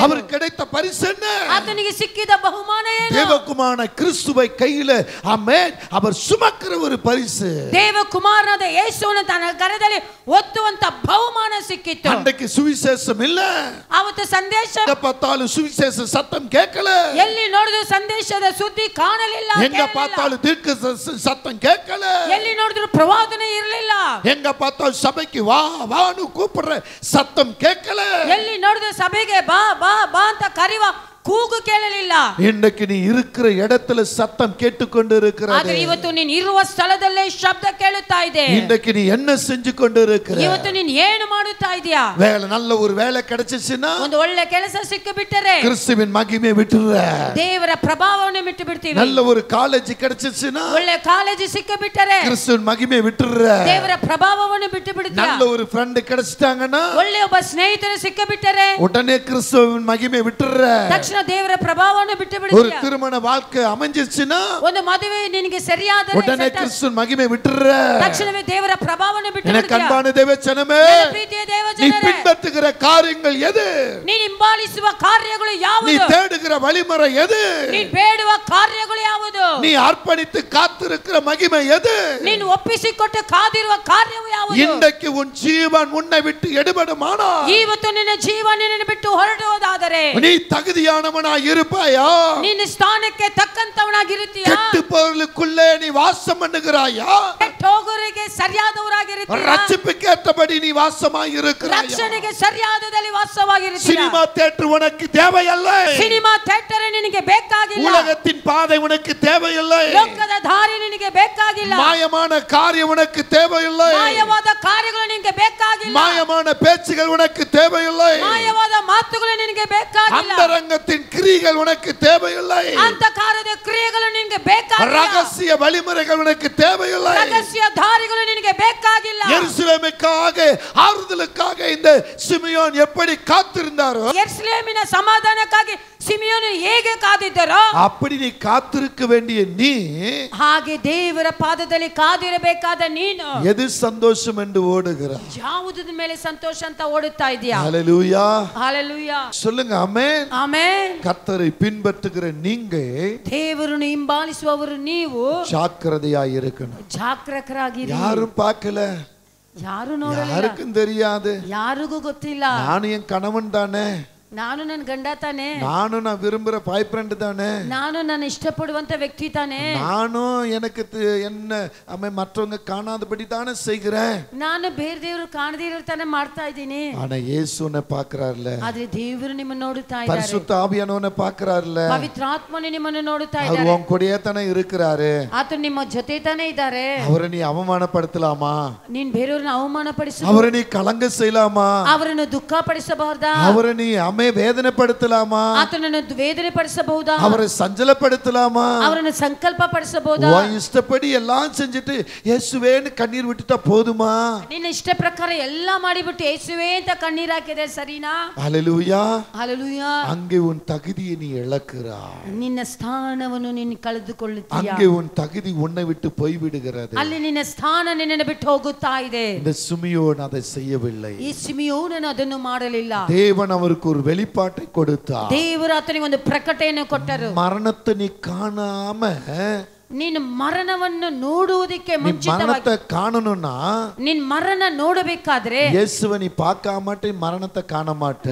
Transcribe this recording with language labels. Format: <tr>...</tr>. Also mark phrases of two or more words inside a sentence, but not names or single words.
<ta>அவருக்கு கிடைத்த பரிசு என்ன?</ta> <kn>ಆತನಿಗೆ ಸಿಕ್ಕಿದ ಬಹುಮಾನ ಏನು?</kn> <ta>தேவகுமாரன கிறிஸ்துவை கையில ஆமென் அவர் சுமக்கிற ஒரு பரிசு.</ta> <kn>ದೇವಕುಮಾರನಾದ ಯೇಸುವನ್ನು ತನ್ನ ಕರದಲ್ಲಿ ಒತ್ತುವಂತ ಬಹುಮಾನ ಸಿಕ್ಕಿತ್ತು.</kn> <ta>அன்றைக்கு சுவிசேஷம் இல்ல.</ta> <kn>ಅವತ್ತು ಸಂದೇಶ</kn> <ta>பார்த்தாலும் சுவிசேஷ சத்தம் கேட்கல.</ta> <kn>ಎಲ್ಲಿ ನೋಡಿದ್ರು ಸಂದೇಶದ ಸುದ್ದಿ ಕಾಣಲಿಲ್ಲ.</kn> <ta>எங்க பார்த்தாலும் தீர்க்க சத்தம் கேட்கல.</ta> <kn>ಎಲ್ಲಿ ನೋಡಿದ್ರು ಪ್ರವಾದನೆ ಇರಲಿಲ್ಲ.</kn> <ta>எங்க பார்த்தாலும் சபைக்கு வா வான்னு கூப்பிடுற சத்தம் கேட்கல.</ta> <kn>ಎಲ್ಲಿ ನೋಡಿದ್ರು ಸಭೆಗೆ ಬಾ ಬಾ ಬಾ ಅಂತ ಕರೆಯುವ ಕೂಗು ಕೇಳಲಿಲ್ಲ.</kn> <ta>இன்னைக்கு நீ இருக்கிற இடத்துல சத்தம் கேட்டுக்கொண்டு இருக்கிறது.</ta> <kn>ಆದರೆ ಇವತ್ತು ನೀನು ಇರುವ ಸ್ಥಳದಲ್ಲೇ ಶಬ್ದ ಕೇಳುತ್ತಾ ಇದೆ.</kn> <ta>இன்னைக்கு நீ என்ன செஞ்சு கொண்டு இருக்கிற?</ta> <kn>ಇವತ್ತು ನೀನು ಏನು ಮಾಡುತ್ತಾ ಇದೀಯಾ?</kn> <ta>வேலை நல்ல ஒரு வேலை கிடைச்சிச்சுனா,</ta> <kn>ಒಂದು ಒಳ್ಳೆ ಕೆಲಸ ಸಿಕ್ಕು ಬಿಟ್ಟರೆ</kn> <ta>கிறிஸ்துவின் மகிமை விட்டுற.</ta> <kn>ದೇವರ ಪ್ರಭಾವವನ್ನು ಬಿಟ್ಟು ಬಿಡ್ತೀವಿ.</kn> <ta>நல்ல ஒரு காலேஜ் கிடைச்சிச்சுனா,</ta> <kn>ಒಳ್ಳೆ ಕಾಲೇಜ್ ಸಿಕ್ಕು ಬಿಟ್ಟರೆ</kn> <ta>கிறிஸ்துவின் மகிமை விட்டுற.</ta> <kn>ದೇವರ ಪ್ರಭಾವವನ್ನು ಬಿಟ್ಟು ಬಿಡ್ತೀವಿ.</kn> <ta>நல்ல ஒரு ಫ್ರೆಂಡ್ கிடைச்சிட்டாங்கன்னா,</ta> <kn>ಒಳ್ಳೆ ಒಬ್ಬ ಸ್ನೇಹಿತರು ಸಿಕ್ಕು ಬಿಟ್ಟರೆ</kn> <ta>உடனே கிறிஸ்துவின் மகிமை விட்டுற.</ta> <kn>ತಕ್ಷಣ ದೇವರ ಪ್ರಭಾವವನ್ನು ಬಿಟ್ಟು</kn> <ta>ஒரு</ta> <kn>ಬಿಡ್ತೀವಿ.</kn> <ta>திருமண வாழ்க்கை அமைஞ்சிச்சுனா,</ta> <kn>ಒಂದು ಮದುವೆ ನಿನಗೆ ಸರಿಯಾದರೆ</kn> <ta>உடனே கிறிஸ்துவின் மகிமை விட்டுற.</ta> <kn>ತಕ್ಷಣವೇ ದೇವರ ಪ್ರಭಾವವನ್ನು ಬಿಟ್ಟು</kn> <ta>எனக்கு</ta> <kn>ಬಿಡ್ತೀವಿ.</kn> <ta>அன்பான தேவஜனமே,</ta> <kn>ಪ್ರೀತಿಯ</kn> <ta>நீ</ta> <kn>ದೇವಜನರೇ,</kn> <ta>பின்பற்றுகிற காரியங்கள் எது?</ta> <kn>ನೀನು ಹಿಂಬಾಲಿಸುವ ಕಾರ್ಯಗಳು</kn> <ta>நீ</ta> <kn>ಯಾವುದು?</kn> <ta>தேடுகிற வழிமுறை எது?</ta> <kn>ನೀನು ಬೇಡುವ ಕಾರ್ಯಗಳು ಯಾವುದು?</kn> <ta>நீ அர்ப்பணித்து காத்திருக்கிற மகிமை எது?</ta> <kn>ನೀನು ಒಪ್ಪಿಸಿಕೊಟ್ಟು ಕಾದಿರುವ ಕಾರ್ಯವು ಯಾವುದು?</kn> <ta>இன்றைக்கு உன் ஜீவன் உன்னை விட்டு எடுபடுமானா,</ta> <kn>ಇವತ್ತು ನಿನ್ನ ಜೀವ ನಿನ್ನನ್ನು ಬಿಟ್ಟು ಹೊರಡುವುದಾದರೆ</kn> <ta>நீ தகுதியானவனாய் இருப்பாயா?</ta> <kn>ನಿನ್ನ ಸ್ಥಾನಕ್ಕೆ ತಕ್ಕಂತವನಾಗಿರುತ್ತೀಯಾ?</kn> <ta>கெட்டு போர்களுக்குள்ளே நீ வாசம் பண்ணுகிறாயா?</ta> <kn>ಕೆಟ್ಟೋಗರಿಗೆ ಸರಿಯಾದವರಾಗಿರುತ್ತೀಯಾ?</kn> <ta>ரட்சிப்புக்கேற்றபடி நீ வாசமாய் இருக்கிறாயா?</ta> <kn>ರಕ್ಷಣೆಗೆ ಸರಿಯಾದದಲ್ಲಿ ವಾಸವಾಗಿರುತ್ತೀಯಾ?</kn> <en>cinema theatre</en> <ta>உனக்கு தேவையில்லை.</ta> <en>cinema theatre</en> <kn>ನಿನಗೆ ಬೇಕಾಗಿಲ್ಲ.</kn> <ta>உலகத்தின் பாதை உனக்கு தேவையில்லை.</ta> <kn>ಲೋಕದ ದಾರಿ ನಿನಗೆ ನಿನಗೆ ಬೇಕಾಗಿಲ್ಲ.</kn> <ta>மாயமான காரியம் உனக்கு தேவையில்லை.</ta> <kn>ಮಾಯವಾದ ಕಾರ್ಯಗಳು ನಿನಗೆ ಬೇಕಾಗಿಲ್ಲ.</kn> <ta>மாயமான பேச்சுகள் உனக்கு தேவையில்லை.</ta> <kn>ಮಾಯವಾದ ಮಾತುಗಳು ನಿನಗೆ ಬೇಕಾಗಿಲ್ಲ.</kn> <ta>அந்தரங்கத்தின் கிரியைகள் உனக்கு தேவையில்லை.</ta> <kn>ಅಂತಕಾರದ ಕ್ರಿಯೆಗಳು ನಿನಗೆ ಬೇಕಾಗಿಲ್ಲ.</kn> <ta>ரகசிய வழிமுறைகள் உனக்கு தேவையில்லை.</ta> <kn>ರಹಸ್ಯ ದಾರಿಗಳು ನಿನಗೆ ಬೇಕಾಗಿಲ್ಲ.</kn> <ta>எருசலேமுக்காக ஆறுதலுக்காக இந்த சிமியோன் எப்படி காத்திருந்தாரோ,</ta> <kn>ಯೆರೂಸಲೇಮಿನ ಸಮಾಧಾನಕ್ಕಾಗಿ ಸಿಮಿಯೋನು ಹೇಗೆ ಕಾದಿದ್ದರೋ</kn> <ta>அப்படி நீ காத்திருக்க வேண்டிய நீ</ta> <kn>ಹಾಗೆ ದೇವರ ಪಾದದಲ್ಲಿ ಕಾದಿರಬೇಕಾದ ನೀನು</kn> <ta>எது சந்தோஷம் என்று ஓடுகிறாய்?</ta> <kn>ಯಾವುದರ ಮೇಲೆ ಸಂತೋಷ ಅಂತ ಓಡುತ್ತಾ ಇದೀಯಾ?</kn> <ta>ஹல்லேலூயா.</ta> <kn>ஹalleluya.</kn> <ta>சொல்லுங்க ஆமென்.</ta> <kn>ಆಮೆನ್.</kn> <ta>கர்த்தரை பின்பற்றுகிற நீங்க</ta> <kn>ದೇವರನ್ನು ಹಿಂಬಾಲಿಸುವವರು ನೀವು</kn> <ta>ஜாக்கிரதையாய் இருக்கணும்.</ta> <kn>ಜಾಗರೂಕರಾಗಿರಿ.</kn> <ta>யாரும் பார்க்கல,</ta> <kn>ಯಾರು ನೋಡಲ್ಲ,</kn> <ta>யாருக்கும் தெரியாது.</ta> <kn>ಯಾರಿಗೂ ಗೊತ್ತಿಲ್ಲ.</kn> <ta>நானும் என் கணவன் தானே,</ta> <kn>ನಾನು ನನ್ನ ಗಂಡ ತಾನೆ,</kn> <ta>நானும் நான் விரும்புற</ta> <en>boy friend</en> <ta>தானே,</ta> <kn>ನಾನು ನನ್ನ ಇಷ್ಟಪಡುವಂತ ವ್ಯಕ್ತಿ ತಾನೆ,</kn> <ta>நானும் எனக்கு என்ன அம்மே மற்றவங்க காணாதபடி தானே செய்கிறேன்.</ta> <kn>ನಾನು ಬೇರೆ ದೇವರು ಕಾಣದೇ ಇರೋ ತಾನೆ ಮಾಡ್ತಾ ಇದ್ದೀನಿ.</kn> <ta>ஆனா இயேசுனை பார்க்கறார்ல,</ta> <kn>ಆದ್ರೆ ದೇವರು ನಿಮ್ಮನ್ನು ನೋಡುತ್ತಾ ಇದ್ದಾರೆ.</kn> <ta>பரிசுத்த ஆவியானவனை பார்க்கறார்ல,</ta> <kn>ಪವಿತ್ರಾತ್ಮನು ನಿಮ್ಮನ್ನು ನೋಡುತ್ತಾ</kn> <ta>அவர்</ta> <kn>ಇದ್ದಾರೆ.</kn> <ta>உன் கூடயே தானே இருக்கிறாரு.</ta> <kn>ಆತ ನಿಮ್ಮ ಜೊತೆ ತಾನೆ ಇದ್ದಾರೆ.</kn> <ta>அவரை நீ அவமானப்படுத்தலாமா?</ta> <kn>ನೀನ್ ಬೇರೆಯವ್ರನ್ನ ಅವಮಾನ ಪಡಿಸಬಹುದು.</kn> <ta>அவரை நீ கலங்க செய்யலாமா?</ta> <kn>ಅವರನ್ನು ದುಃಖ ಪಡಿಸಬಹುದಾ?</kn> <ta>அவரை நீ வேதனைப்படுத்தலாமா?</ta> <kn>ಆತನನ್ನು ವೇದನೆ ಪಡಿಸಬಹುದಾ?</kn> <ta>அவரை சஞ்சலப்படுத்தலாமா?</ta> <kn>ಅವರನ್ನು ಸಂಕಲ್ಪ ಪಡಿಸಬಹುದಾ?</kn> <ta>உன் இஷ்டப்படி எல்லாம் செஞ்சுட்டு இயேசுவேன்னு கண்ணீர் விட்டுட்டா போதுமா?</ta> <kn>ನಿನ್ನ ಇಷ್ಟ ಪ್ರಕಾರ ಎಲ್ಲ ಮಾಡಿಬಿಟ್ಟು ಯೇಸುವೇ ಅಂತ ಕಣ್ಣೀರ್ ಹಾಕಿದೆ ಸರಿನಾ?</kn> <ta>ஹல்லேலூயா.</ta> <kn>ಹಲ್ಲೆಲೂಯಾ.</kn> <ta>அங்கே உன் தகுதியை நீ இழக்கிறாய்.</ta> <kn>ನಿನ್ನ ಸ್ಥಾನವನ್ನು ನೀನು ಕಳೆದುಕೊಳ್ಳುತ್ತೀಯ.</kn> <ta>அங்கே உன் தகுதி உன்னை விட்டு போய் விடுகிறது.</ta> <kn>ಅಲ್ಲಿ ನಿನ್ನ ಸ್ಥಾನ ನಿನ್ನನ್ನು ಬಿಟ್ಟು ಹೋಗುತ್ತಾ ಇದೆ.</kn> <ta>இந்த சிமியோன் அதை செய்யவில்லை.</ta> <kn>ಈ ಸಿಮಿಯೋನನು ಅದನ್ನು ಮಾಡಲಿಲ್ಲ.</kn> <ta>தேவன் அவருக்கு ஒரு வெளிப்பாட்டை கொடுத்தார்.</ta> <kn>ದೇವರು ಆತನಿಗೆ ಒಂದು ಪ್ರಕಟಣೆಯನ್ನು ಕೊಟ್ಟರು.</kn> <ta>மரணத்தை நீ காணாம,</ta> <kn>ನೀನು ಮರಣವನ್ನು ನೋಡುವುದಕ್ಕೆ ಮುಂಚಿತವಾಗಿ,</kn> <ta>மரணத்தை காணணும்னா</ta> <kn>ನೀನ್ ಮರಣ ನೋಡಬೇಕಾದ್ರೆ</kn> <ta>இயேசுவை நீ பார்க்க மாட்டே, மரணத்தை காண மாட்டே.</ta>